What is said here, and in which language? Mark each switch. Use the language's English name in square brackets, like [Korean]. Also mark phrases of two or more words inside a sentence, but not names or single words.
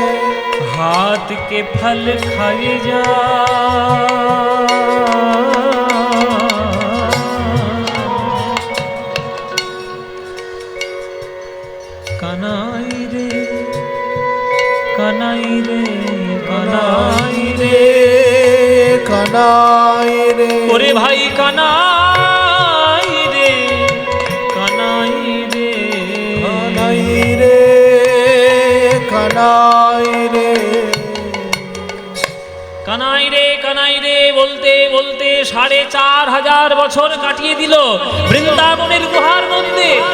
[Hindi] हाथ के फल खाए जा। [Bangla] कनाई रे कनाई रे कनाई रे, কানাই রে ওরে ভাই কানাই রে কানাই রে কানাই রে কানাই রে। কানাই রে কানাই রে বলতে বলতে ৪,৫০০ বছর কাটিয়ে দিল বৃন্দাবনের গুহার মধ্যে।